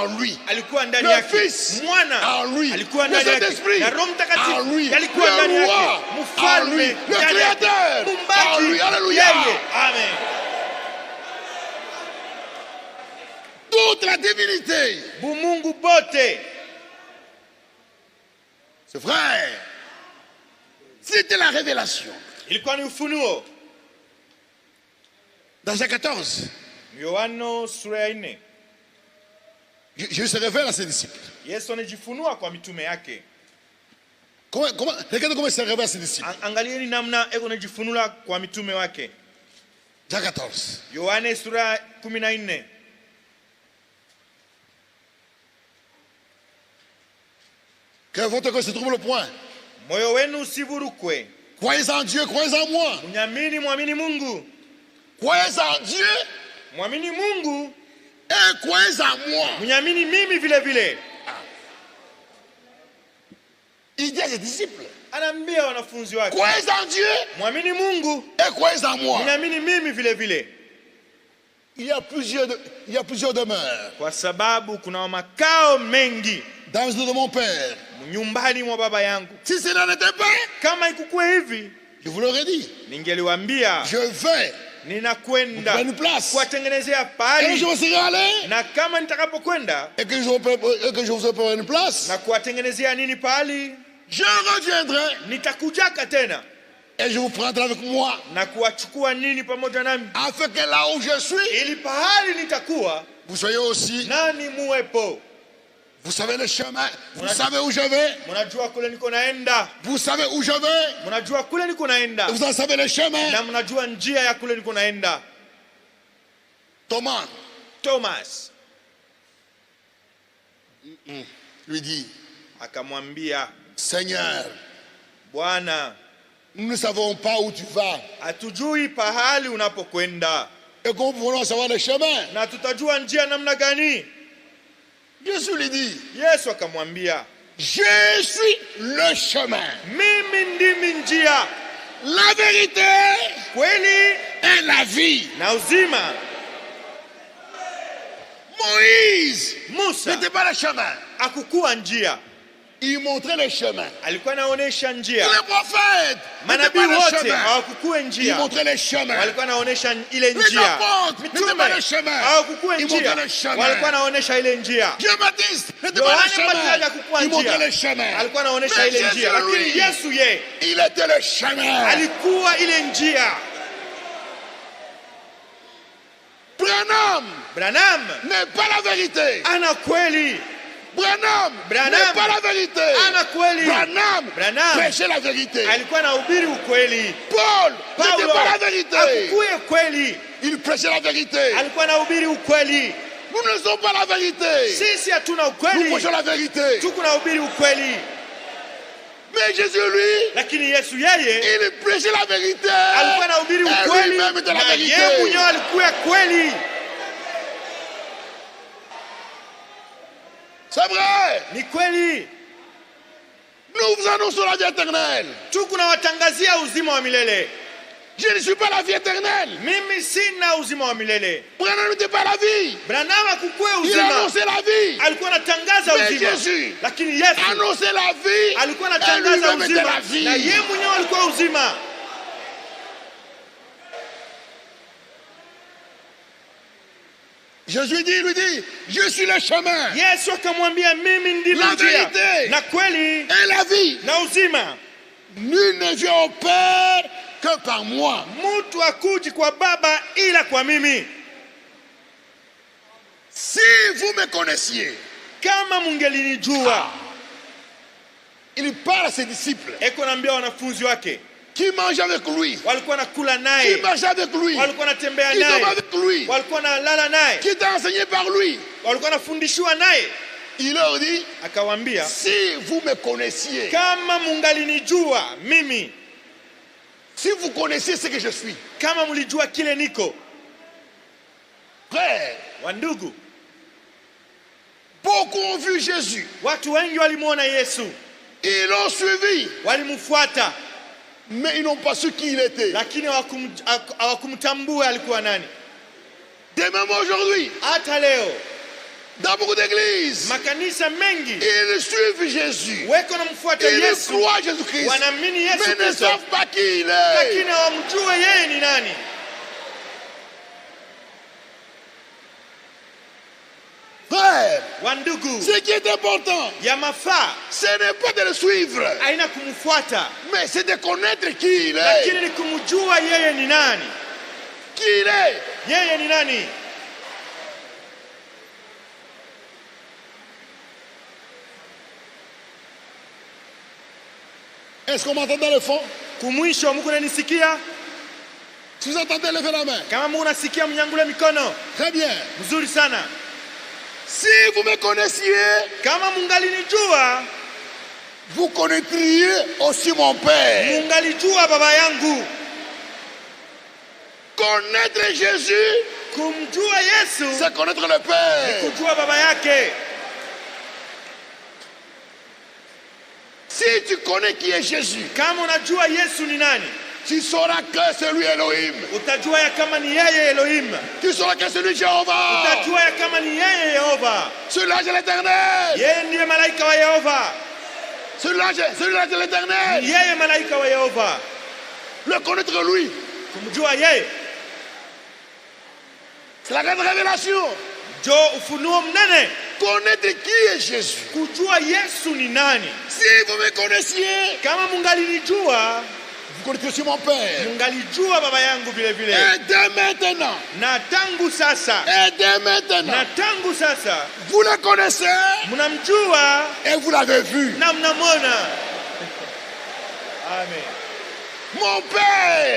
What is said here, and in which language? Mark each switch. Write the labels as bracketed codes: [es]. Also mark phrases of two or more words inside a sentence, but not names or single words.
[fr] en lui. [sw] alikuwa ndani [fr] Le [sw] yake, [fr] Fils [sw] Mwana [fr] en lui. [sw] alikuwa [fr] Le [sw] ndani yake, [fr] Saint-Esprit [sw] na Roho [fr] en [sw] Mtakatifu [fr] lui. [sw] alikuwa ndani [fr] Le [sw] yake, [fr] Roi en lui. [sw] Mfalme [fr] Le [sw] ndani yake, [fr] Créateur en [sw] Muumbaji [fr] lui. Alléluia. [sw] yeye. Amen. [fr] Toute la divinité. [sw] Bumungu bote, [fr] C'est vrai. C'était la révélation. [sw] ilikuwa ni ufunuo. [fr] Dans Jean 14, [sw] Yohana sura ya 4, [fr] Jésus se révèle à ses disciples. [sw] Yesu anajifunua kwa mitume yake. [fr] Regardez comment il se révèle à ses disciples. [sw] Angalieni namna eko anajifunua kwa mitume wake. [fr] Jean 14. [sw] Yohana sura 14. [fr] Que votre cœur se trouve le point. [sw] Moyo wenu usivurukwe. [fr] Croyez en Dieu, croyez en moi. [sw] Munyamini, mwamini Mungu. [fr] Croyez en Dieu [sw] Mwamini Mungu, [fr] et croyez en moi. [sw] munyamini mimi vile vile. [fr] Il dit à ses disciples, [sw] Anaambia wanafunzi wake, [fr] croyez en Dieu [sw] mwamini Mungu, [fr] et croyez en moi. [sw] munyamini mimi vile vile. [fr] il y a plusieurs demeures. [sw] Kwa sababu kuna makao mengi [fr] Dans la maison de mon père. [sw] nyumbani mwa baba yangu. [fr] Si cela n'était pas, [sw] Kama ikukuwa hivi, [fr] je vous l'aurais dit. [sw] ningeliwaambia [fr] Je vais [sw] ninakwenda [fr] pour une place. [sw] kuwatengenezea [fr] Et je [sw] pahali, [fr] me serai allé [sw] na kama nitakapokwenda [fr] et que je vous prépare une place. [sw] na kuwatengenezea nini pahali, [fr] Je reviendrai [sw] nitakujaka tena [fr] et je vous prendrai avec moi. [sw] na kuwachukua nini pamoja nami, [fr] Afin que là où je suis, [sw] ili pahali nitakuwa [fr] vous soyez aussi. [sw] nani muwepo. [fr] Vous savez le chemin. Vous savez où je vais. [sw] Mnajua kule niko naenda, [fr] Vous savez où je vais. [sw] mnajua kule niko naenda, [fr] Vous en savez le chemin. [sw] na mnajua njia ya kule niko naenda. [fr] Thomas [sw] Thomas [fr] lui dit, [sw] akamwambia, [fr] Seigneur, [sw] Bwana, [fr] nous ne savons pas où tu vas. [sw] hatujui pahali unapokwenda, [fr] Et comment pouvons-nous savoir le chemin? [sw] na tutajua njia namna gani? [fr] Jésus lui dit, [sw] Yesu akamwambia, [fr] je suis le chemin, [sw] mimi ndimi njia, [fr] la vérité [sw] kweli [fr] et la vie. [sw] na uzima. [fr] Moïse [sw] Musa [fr] n'était pas le chemin. [sw] hakukuwa njia, [fr] Il montrait le chemin. [sw] alikuwa anaonesha njia. [fr] Les prophètes n'étaient [sw] Manabii [fr] pas le [sw] wote [fr] chemin. [sw] hawakukuwa [fr] Ils [sw] njia, [fr] montraient le chemin. [sw] walikuwa anaonesha ile [fr] Les [sw] njia. [fr] apôtres n'étaient [sw] Mitume [fr] pas le chemin. [sw] hawakukuwa [fr] Ils [sw] njia, [fr] montraient le chemin. [sw] walikuwa anaonesha ile njia. [fr] Jean-Baptiste n'était pas le [sw] Yohane [fr] chemin. [sw] Mbatizaji hakukuwa [fr] Il montrait [sw] njia, [fr] le chemin. [sw] alikuwa anaonesha [fr] Mais [sw] ile [fr] Jésus, [sw] njia, lakini [fr] lui, [sw] Yesu ye [fr] il était le chemin. [sw] alikuwa ile njia. [fr] Branham n'est pas la vérité. [sw] ana kweli, Branham [fr] Branham n'est pas la vérité. [sw] ana kweli. Branham [fr] Branham prêchait la vérité. [sw] alikuwa anahubiri ukweli. [fr] Paul n'était [sw] Paulo [fr] pas la vérité. [sw] hakukuwa kweli, [fr] Il prêchait la vérité. [sw] alikuwa anahubiri ukweli. [fr] Nous ne sommes pas la vérité. [sw] Sisi hatuna [fr] Nous [sw] ukweli, [fr] prêchons la vérité. [sw] tuko nahubiri ukweli. [fr] Mais Jésus, lui, [sw] Lakini Yesu yeye [fr] il prêchait la vérité. [sw] alikuwa anahubiri [fr] Et [sw] ukweli, [fr] lui-même était la [sw] na [fr] vérité. [sw] yeye mwenyewe alikuwa kweli. [fr] C'est vrai. [sw] Ni kweli, [fr] Nous vous annonçons la vie éternelle. [sw] tuko nawatangazia uzima wa milele. [fr] Je ne suis pas la vie éternelle. [sw] Mimi sina uzima wa milele. [fr] Branham n'était pas la vie. [sw] Branham hakukuwa [fr] Il [sw] uzima, [fr] annonçait la vie. [sw] alikuwa anatangaza [fr] Mais [sw] uzima. [fr] Jésus [sw] Lakini Yesu [fr] annonçait la vie. [sw] alikuwa [fr] Et [sw] anatangaza [fr] lui-même était [sw] uzima, [fr] la vie. [sw] na yeye mwenyewe alikuwa uzima. [fr] Jésus dit, il lui dit, je suis le chemin [sw] Yesu akamwambia, mimi ndimi [fr] La [sw] njia [fr] vérité. [sw] na kweli [fr] et la vie. [sw] na uzima. [fr] Nul ne vient au Père que par moi. [sw] Mtu akuji kwa Baba ila kwa mimi. [fr] Si vous me connaissiez, [sw] Kama mungelinijua. [fr] il parle à ses disciples [sw] Eko naambia wanafunzi wake [fr] qui mangent avec lui, [sw] walikuwa nakula [fr] qui [sw] naye, [fr] marchent avec lui, [sw] walikuwa natembea [fr] qui dorment [sw] naye, [fr] avec lui, [sw] walikuwa nalala naye, [fr] qui est enseigné par lui. [sw] walikuwa nafundishiwa naye. [fr] Il leur dit, [sw] Akawaambia, [fr] si vous me connaissiez, [sw] kama mungalinijua mimi, [fr] si vous connaissiez ce que je suis, [sw] kama mlijua kile niko. [fr] frère, [sw] Wandugu, [fr] beaucoup ont vu Jésus, [sw] watu wengi walimuona Yesu, [fr] ils l'ont suivi, [sw] walimfuata, [fr] mais ils n'ont pas su qui il était. [sw] lakini hawakumtambua alikuwa nani. [fr] De même aujourd'hui, [sw] Hata leo [fr] dans beaucoup d'églises, [sw] makanisa mengi [fr] ils suivent Jésus, [sw] weko namfuata [fr] ils [sw] Yesu, [fr] croient Jésus-Christ, [sw] wanaamini Yesu [fr] mais ne [sw] Kristo, [fr] savent pas qui il est. [sw] lakini hawamjue yeye ni nani. [fr] Frère, [sw] Wandugu, [fr] ce qui est important, [sw] ya mafaa [fr] ce n'est pas de le suivre, [sw] haina kumfuata, [fr] mais c'est de connaître qui il est. [sw] lakini ni kumjua yeye ni nani. [fr] Qui il est. [sw] Yeye ni nani? [fr] Est-ce qu'on m'entend dans le fond? [sw] Kumwisho, Mungu ananisikia? [fr] Si vous entendez, levez la main. [sw] Kama Mungu anasikia, mnyangule mikono. [fr] Très bien. [sw] Mzuri sana. [fr] Si vous me connaissiez, [sw] Kama mungalinijua, [fr] vous connaîtriez aussi mon Père. [sw] mungalijua baba yangu. [fr] Connaître Jésus, [sw] Kumjua Yesu [fr] c'est connaître le Père. [sw] kujua baba yake. [fr] Si tu connais qui est Jésus, [sw] Kama unajua Yesu ni nani, [fr] tu sauras que c'est lui Elohim. [sw] utajua ya kama ni yeye Elohim. [fr] Tu sauras que c'est lui Jéhovah. [sw] Utajua ya kama ni yeye Yehova. [fr] C'est l'ange de l'Éternel. [sw] Yeye ndiye malaika wa Yehova. [fr] C'est l'ange de l'Éternel. [sw] Yeye malaika wa Yehova. [fr] Le connaître lui. [sw] Kumjua yeye. [fr] C'est la grande révélation. [sw] Jo ufunuo mnene. [fr] Connaître qui est Jésus. [sw] Kujua Yesu ni nani. [fr] Si vous me connaissiez, [sw] Kama mungalinijua, [fr] vous connaissez aussi mon Père. [sw] mungalijua baba yangu vile vile. [fr] Et dès maintenant, [sw] Na tangu sasa, na tangu sasa, [fr] vous le connaissez [sw] mnamjua [fr] et vous l'avez vu. [sw] na mnamwona. Amen. [fr] Mon Père,